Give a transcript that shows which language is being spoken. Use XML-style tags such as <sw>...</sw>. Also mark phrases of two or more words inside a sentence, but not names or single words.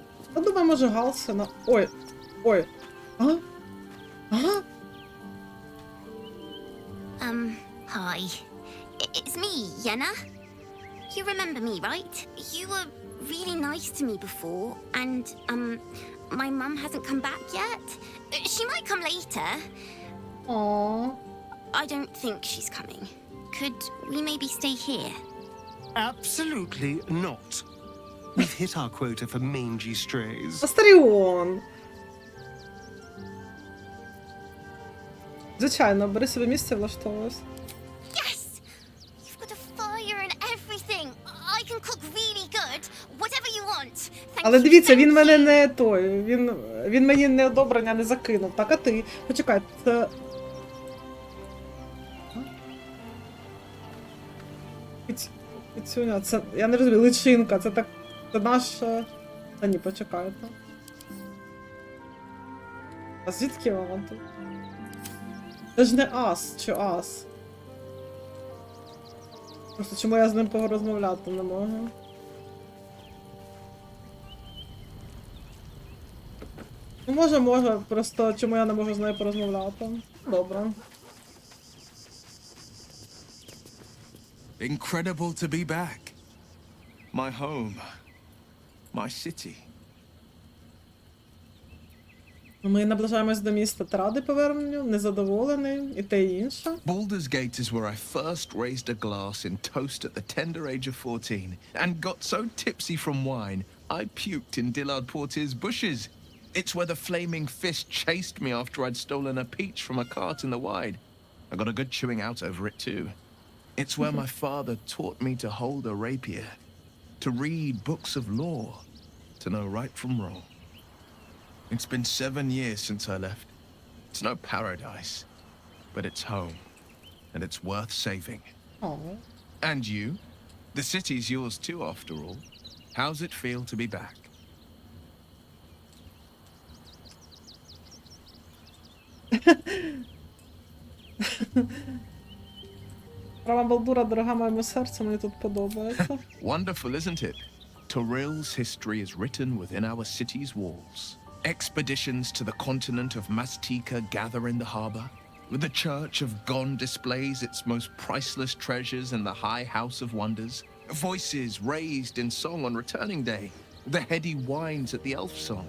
<uk>Я думаю, може Галсена. Ой. Ой. Ага. Ага.</uk> <en>Hi. It's me, Yenna. You remember me, right? You were really nice to me before, and, my mum hasn't come back yet. She might come later. Aww. I don't think she's coming. Could we maybe stay here? Absolutely not. We've hit our quota for mangy strays.</en> <uk>Астаріон. Звичайно, бери собі місце, влаштовуюсь.</uk> <en>Yes! You've got a fire and everything. I can cook really good. Whatever you want. Thank</en> <uk>Але</uk> <en>you,</en> <uk>дивіться,</uk> <en>thank</en> <uk>він</uk> <en>you.</en> <uk>мене не той. Він мені не одобрення не закинув. Так, а ти? Почекай, це... Піцюня, це... Я не розумію, личинка, це так... Це наш... Та ні, почекайте. А звідки вона тут? Це ж не ас, чи ас? Просто чому я з ним порозмовляти не можу? Ну, може, просто чому я не можу з нею порозмовляти? Добре.</uk> <en>Incredible to be back. My home. My city.</en> <uk>Ми наближаємось до міста. Ти радий поверненню? Незадоволений? І те і інше?</uk> <en>Baldur's Gate is where I first raised a glass in toast at the tender age of 14 and got so tipsy from wine I puked in Dillard Portier's bushes. It's where the flaming fist chased me after I'd stolen a peach from a cart in the wide. I got a good chewing out over it too. It's where my father taught me to hold a rapier, to read books of law, to know right from wrong. It's been 7 years since I left. It's no paradise, but it's home, and it's worth saving. Aww. And you? The city's yours too, after all. How's it feel to be back?</en> <uk>Права Балдура, дорога моєму серцю, мені тут подобається.</uk> <en>Wonderful, isn't it? Torril's history is written within our city's walls. Expeditions to the continent of Mastika gather in the harbor. The Church of Gon displays its most priceless treasures in the High House of Wonders. Voices raised in song on returning day. The heady wines at the elf song.</en>